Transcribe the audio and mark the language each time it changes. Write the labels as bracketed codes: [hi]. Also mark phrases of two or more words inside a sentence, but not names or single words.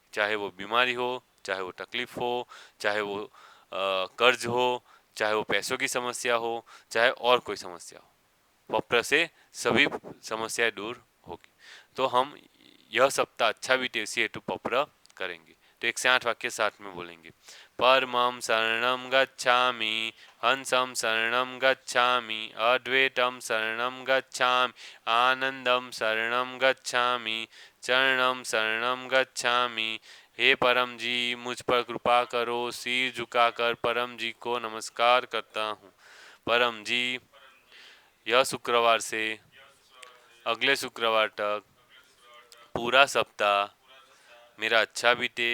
[hi] चाहे वो बीमारी हो, चाहे वो तकलीफ हो, चाहे वो कर्ज हो, चाहे वो पैसों की समस्या हो, चाहे और कोई समस्या हो, पप्र से सभी समस्याएं दूर होगी। तो हम यह सप्ताह अच्छा बीते इसी हेतु पप्र करेंगे। तो 1 से 8 वाक्य साथ में बोलेंगे। [sa] परमं शरणं गच्छामि, हंसं शरणं गच्छामि, अद्वैतं शरणं गच्छामि, आनंदं शरणं गच्छामि, चरणं शरणं गच्छामि। [hi] हे परम जी, मुझ पर कृपा करो। सिर झुकाकर परम जी को नमस्कार करता हूँ। परम जी, यह शुक्रवार से अगले शुक्रवार तक पूरा सप्ताह मेरा अच्छा बीते।